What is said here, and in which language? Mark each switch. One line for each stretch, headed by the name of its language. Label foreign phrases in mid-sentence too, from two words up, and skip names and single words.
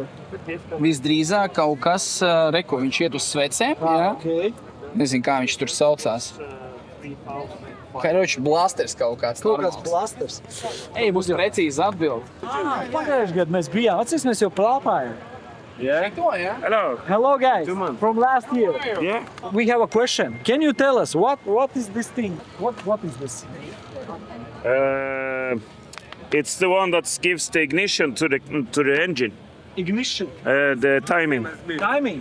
Latvian: visdrīzāk kaut kas, viņš iet uz svecēm, jā. Ok. Nezinu, kā viņš tur saucās. Karoči, blasters kaut kāds. Kaut kāds blasters. Ej, būs precīzi atbild. Pagājušajā gadā mēs bijām, atceries, mēs jau plāpājām. To, ja?
English: Hello. Hello guys, from last year. Yeah. We have a question. Can you tell us what is this thing? What is this? It's the one that gives the ignition to the engine. Ignition. The timing. Timing.